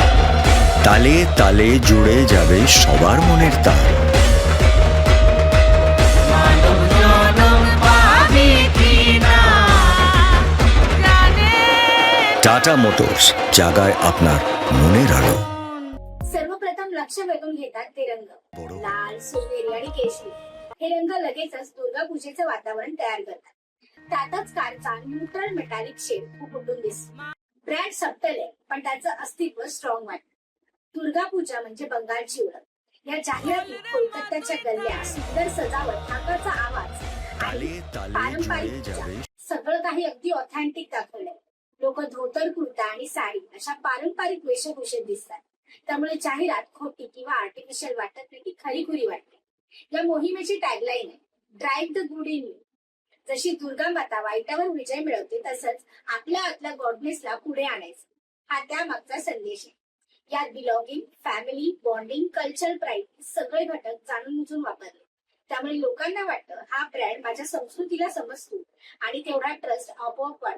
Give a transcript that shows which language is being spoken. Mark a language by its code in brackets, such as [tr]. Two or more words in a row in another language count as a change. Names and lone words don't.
[bn] তালে তালে জুড়ে যাবে সবার মনের তার। মানব জনম পাবি কি না জানে টাটা মোটরস জাগায় আপনার মনের আলো। [mr] सर्वप्रथम लक्ष वेधून घेतात ते रंग. बरोबर. लाल, सोनेरी आणि केशरी हे रंग लगेचच दुर्गा पूजेचं वातावरण तयार करतात. त्यातच कारचा [en] neutral metallic shade [mr] खूप उठून दिसतो. [en] brand subtle [mr] आहे, पण त्याचं अस्तित्व स्ट्रॉंग वाटतं. दुर्गा पूजा म्हणजे बंगालची ओळख. या जाहिरातीत कोलकात्याच्या गल्ल्या, सुंदर सजावट, थापाचा आवाज आणि [bn] তালে তালে [mr] पारंपरिक जुळे पूजा जावे सगळं काही अगदी ऑथेंटिक दाखवलंय. लोक धोतर, कुर्ता आणि साडी अशा पारंपरिक वेशभूषेत दिसतात. त्यामुळे जाहिरात खोटी किंवा आर्टिफिशियल वाटत नाही, ती खरीखुरी वाटते. या मोहिमेची टॅगलाईन आहे, [en] drive the good in you. [mr] जशी दुर्गा माता वाईटावर विजय मिळवते, तसंच आपल्या आतल्या गॉडनेसला पुढे आणायचं, हा त्यामागचा संदेश आहे. यात [en] belonging, family, bonding, culture, pride [mr] सगळे घटक जाणून बुजून वापरले. त्यामुळे लोकांना वाटतं हा ब्रँड माझ्या संस्कृतीला समजतो आणि तेवढा ट्रस्ट आपोआप वाढतो.